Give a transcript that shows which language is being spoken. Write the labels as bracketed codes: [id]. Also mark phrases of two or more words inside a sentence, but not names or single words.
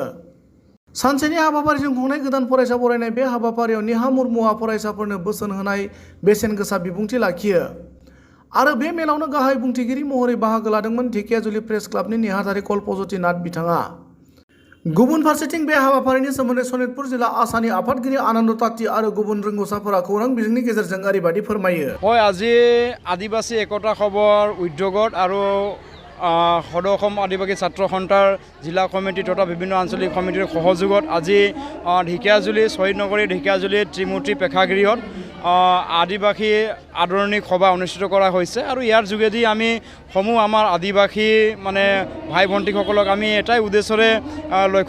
[brx] सानसेनि हाबाफारिजों खुंनाय गोदान फरायसा बरायनाय बे हाबाफारियाव नेहा मुर्मुआ फरायसाफोरनो बोसोन होनाय बेसेन गोसा बिबुंथि लाखियो आरो बे मेलावनो गाहाय बुंथिगिरि महरै बाहागो लादोंमोन धेकियाजुलि प्रेस क्लाबनि नेहाथारि कल्पज्योति नाथ बिथाङा। गुबुन फारसेथिं बे हाबाफारिनि सोमोन्दै सनितपुर जिल्ला आसानि आफादगिरि आनन्द ताती आरो गुबुन रोंगौसाफोरा खौरां बिजोंनि गेजेरजों ओरैबायदि फोरमायो। [as] মই আজি আদিবাসী একতা খবৰ উদ্যোগত আৰু সদৌ অসম আদিবাসী ছাত্ৰ সন্থাৰ জিলা কমিটি তথা বিভিন্ন আঞ্চলিক কমিটিৰ সহযোগত আজি ঢেকিয়াজুলি শহীদ নগৰী ঢেকিয়াজুলি ত্ৰিমূৰ্তি প্ৰেক্ষাগৃহত আদিবাসী আদৰণি সভা অনুষ্ঠিত কৰা হৈছে আৰু ইয়াৰ যোগেদি আমি সমূহ আমাৰ আদিবাসী মানে ভাই ভণ্টিসকলক আমি এটাই উদ্দেশ্যৰে লক্ষ্য